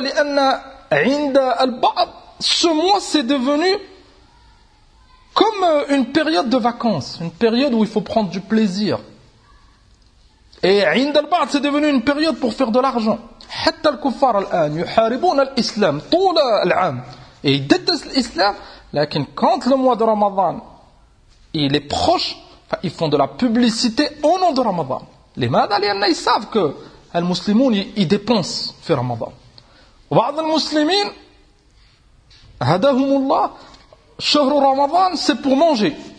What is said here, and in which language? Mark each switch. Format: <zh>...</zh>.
<ar>لأن عند البعض</ar> <fr>ce mois c'est devenu comme une période de vacances, une période où il faut prendre du plaisir. Et</fr> <ar>عند البعض</ar> <fr>c'est devenu une période pour faire de l'argent.</fr> <ar>حتى الكفار الآن يحاربون الإسلام طول العام.</ar> <fr>Et ils détestent l'islam,</fr> <ar>لكن</ar> <fr>quand le mois de Ramadan il est proche, ils font de la publicité au nom de Ramadan. Les madaliens, ils savent que les musulmans, ils dépensent sur Ramadan. Et les musulmans,</fr> <ar>hadahumullah, shahru Ramadan,</ar> <fr>c'est pour manger.</fr>